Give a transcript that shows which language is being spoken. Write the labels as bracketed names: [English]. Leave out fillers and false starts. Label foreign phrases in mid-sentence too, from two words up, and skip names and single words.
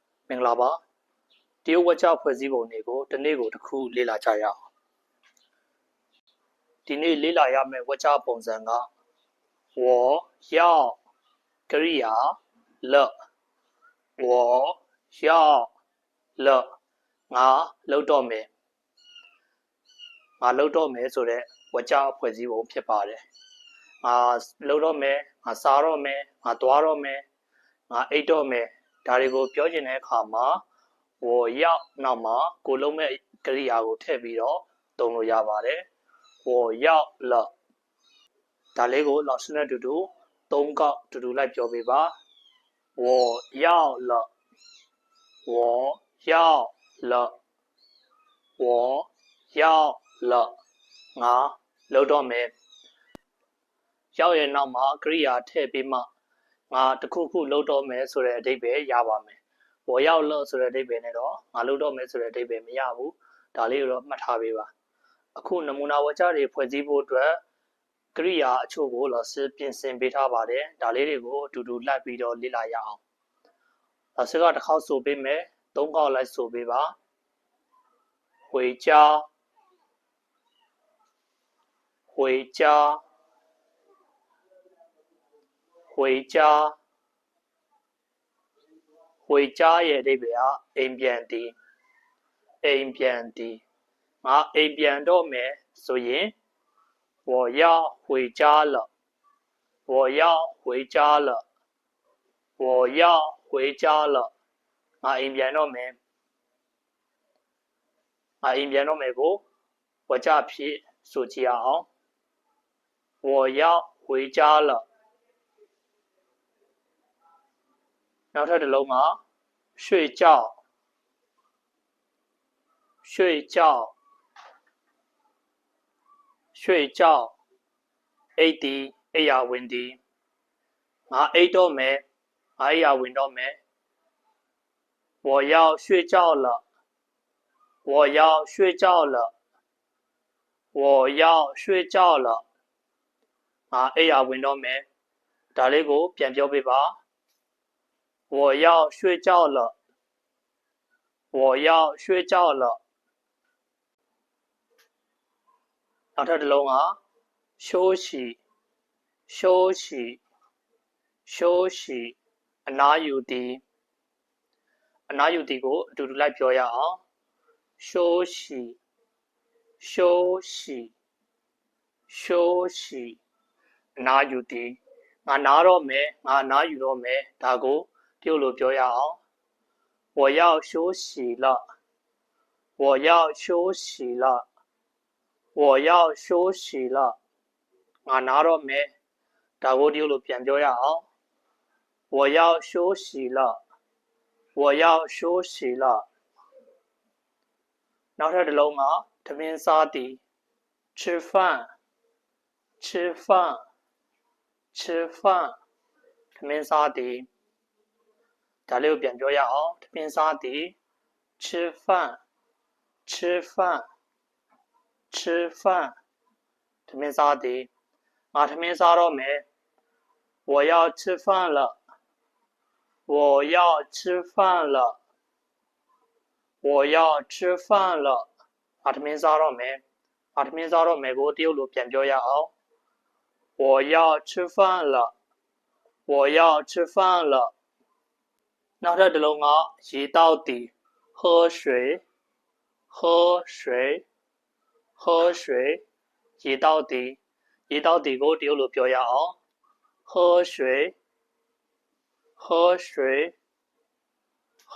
[Burmese] မင်္ဂလာပါတရုတ်ဝါကျဖွဲ့စည်းပုံတွေကိုဒီနေ့ကိုတစ်ခုလေ့လာကြရအောင်ဒီနေ့လေ့လာရမယ့်ဝါကျပုံစံက [Chinese] 我要 [Burmese] ကရိယာ [Chinese] 了我要了 [Burmese] ငါလုပ်တော့မယ်ဆိုတဲ့ဝါကျဖွဲ့စည်းပုံဖြစ်ပါတယ်ငါလုပ်တော့မယ် ငါစားတော့မယ်ငါသွားတော့မယ်ငါအိတ်တော့မယ်ဒါတွေကိုပြောချင်တဲ့အခါမှာ [Chinese] 我要 [Burmese] နောက်မှာကိုလုံးမဲ့ကရိယာကိုထည့်ပြီးတော့သုံးလို့ရပါတယ်我 [Chinese] 要了 [Burmese] ဒါလေးကို老师နဲ့တူတူသုံးခေါက်တူတူလိုက်ပြောပေးပါ [Chinese] 我要了我要了我要了 [Burmese] ငါလုပ်တော့ မယ်ရောက်ရဲ့နောက်မှာကရိယာထည့်ပြီးမှငါတခုခုလုပ်တော့မယ်ဆိုတဲ့အဓိပ္ပာယ်ရပါမယ် [Chinese] 我要了 [Burmese] ဆိုတဲ့အဓိပ္ပာယ်နဲ့တော့ငါလုပ်တော့မယ်ဆိုတဲ့အဓိပ္ပာယ်မရဘူးဒါလေးကိုတော့မှတ်ထားပေးပါအခုနမူနာဝါကျတွေဖွဲ့စည်းဖို့အတွက်ကရိယာအချို့ကို老师ပြင်ဆင်ပေးထားပါတယ်ဒါလေးတွေကိုအတူတူလိုက်ပြီးတော့လေ့လာရအောင်老师ကတစ်ခေါက်ဆိုပေးမယ်သုံးခေါက်လိုက်ဆိုပေးပါ回家 [Chinese] 回家回家回家 [Burmese] ရဲ့အဓိပ္ပာယ်ကအိမ်ပြန်သည်အိမ်ပြန်သည်ငါအိမ်ပြန်တော့မယ်ဆိုရင် [Chinese] 我要回家了我要回家了 [Burmese] 我要回家了ငါအိမ်ပြန်တော့မယ် ငါအိမ်ပြန်တော့မယ်ကိုဝါကျဖြစ်ဆိုကြည့်အောင် [Chinese] 我要回家了 [Burmese] နောက်ထပ်တစ်လုံးက睡觉 [Chinese] 睡觉睡觉 [Burmese] အိတ်ဒီအိယာဝင်ဒီငါအိတ်တော့ မယ်ငါအိယာဝင်တော့မယ် [Chinese] 我要睡觉了我要睡觉了我要睡觉了 [Burmese] ငါအိယာဝင်တော့မယ်ဒါလေးကိုပြန်ပြောပေးပါ [Chinese] 我要睡觉了我要睡觉了 [Burmese] နောက်ထပ်တစ်လုံးက [Chinese] 休息休息休息 [Burmese] အနားယူသည်အနားယူသည်ကိုအတူတူလိုက် ပြောရအောင် [Chinese] 休息休息休息 [Burmese] အနားယူသည်ငါနားတော့မယ် ငါအနားယူတော့မယ်ဒါကိုတရုတ်လိုပြောရအောင် [Chinese] 我要休息了我要休息了我要休息了 [Burmese] ငါနားတော့မယ်ဒါကိုတရုတ်လိုပြန်ပြောရအောင် [Chinese] 我要休息了我要休息了 [Burmese] နောက်ထပ်တစ်လုံးကထမင်းစားသည် [Chinese] 吃饭吃饭吃饭 [Burmese] ထမင်းစားသည်ဒါလေးကိုပြန်ပြောရအောင်ထမင်းစားသည် [Chinese] 吃饭吃饭吃饭 [Burmese] ထမင်းစားသည်ငါထမင်းစား တော့မယ် [Chinese] 我要吃饭了我要吃饭了我要吃饭了 [Burmese] ငါထမင်းစားတော့မယ်ငါထမင်းစားတော့မယ်ကိုတရုတ်လိုပြန်ပြောရ [Chinese] အောင်我要吃饭了我要吃饭了 [Burmese] နောက်ထပ်တစ်လုံးကရေတောက်သည် [Chinese] 喝水喝水喝 [Burmese] 水ရေတောက်သည်ရေတောက်သည်ကိုတရုတ်လိုပြောရအောင် [Chinese] 喝水喝水喝